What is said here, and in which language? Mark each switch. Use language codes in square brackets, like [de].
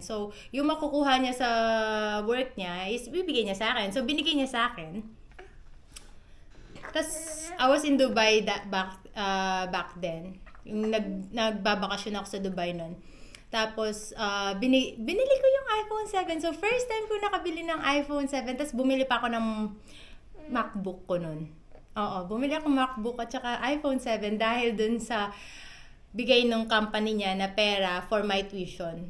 [tl] So, yung makukuha niya sa work niya is, bibigay niya sa akin. So, binigay niya sa akin. [en] Tapos, I was in Dubai back then. [tl] Yung nagbabakasyon ako sa Dubai nun. Tapos, binili ko yung iPhone 7. So, first time ko nakabili ng iPhone 7. Tapos, bumili pa ako ng MacBook ko nun. Oo, bumili ako MacBook at saka iPhone 7 dahil dun sa bigay ng company niya na pera [en] for my tuition.